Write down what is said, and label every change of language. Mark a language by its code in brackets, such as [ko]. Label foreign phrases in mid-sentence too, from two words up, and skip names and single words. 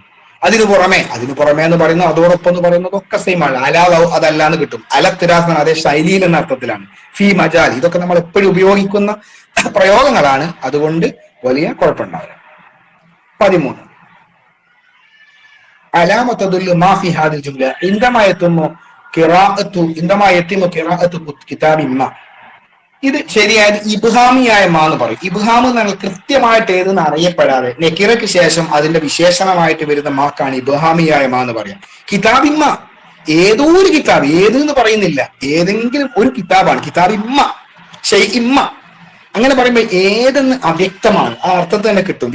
[ml] അതിനു പുറമെ എന്ന് പറയുന്നു, അതോടൊപ്പം എന്ന് പറയുന്നത് ഒക്കെ സെയിം ആണ്. അലാ അതല്ല എന്ന് കിട്ടും. അലത്തിരാസ് അതേ ശൈലിയിൽ എന്ന അർത്ഥത്തിലാണ്. [ar] في مجال, [ml] ഇതൊക്കെ നമ്മൾ എപ്പോഴും ഉപയോഗിക്കുന്ന പ്രയോഗങ്ങളാണ്. അതുകൊണ്ട് വലിയ കുഴപ്പമുണ്ടാവില്ല. [ar] 13 علامة تدل ما في هذه الجملة عندما يتم قراءة كتاب ما. [ml] ഇത് ശരിയായത് ഇബ്ഹാമിയായ മാ എന്ന് പറയും. ഇബ്ഹാം എന്ന് പറഞ്ഞാൽ കൃത്യമായിട്ട് ഏതെന്ന് അറിയപ്പെടാതെ നെക്കിറയ്ക്ക് ശേഷം അതിന്റെ വിശേഷണമായിട്ട് വരുന്ന മാക്കാണ് ഇബ്ഹാമിയായ മാ എന്ന് പറയാം. കിതാബിമ്മ, ഏതോ ഒരു കിതാബ്, ഏത് എന്ന് പറയുന്നില്ല, ഏതെങ്കിലും ഒരു കിതാബാണ്. [ar] كتابٍ ما، شيءٍ ما [ml] അങ്ങനെ പറയുമ്പോൾ ഏതെന്ന് അവ്യക്തമാണ്, ആ അർത്ഥത്തെ തന്നെ കിട്ടും.